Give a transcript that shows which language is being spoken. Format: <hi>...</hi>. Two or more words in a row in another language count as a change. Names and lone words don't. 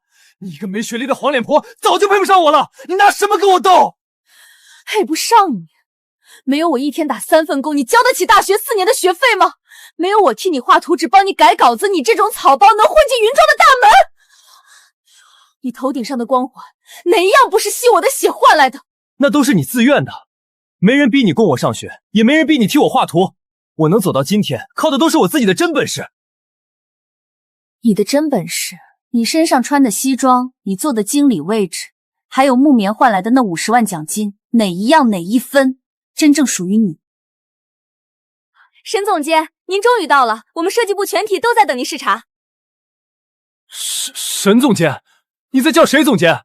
<zh>你一個沒學歷的黃臉婆，早就配不上我了，你拿什麼跟我鬥？配不上你？沒有我一天打3份工，你交得起大學4年的學費嗎？沒有我替你畫圖紙，幫你改稿子，你這種草包能混進雲莊的大門？你頭頂上的光環，哪一樣不是吸我的血換來的？那都是你自願的，沒人逼你供我上學，也沒人逼你替我畫圖。我能走到今天，靠的都是我自己的真本事。你的真本事？你身上穿的西裝，你坐的經理位置，還有木棉換來的那50萬獎金，哪一樣哪一分真正屬於你？沈總監，您終於到了，我們設計部全體都在等您視察。沈總監，你在叫誰總監？</zh>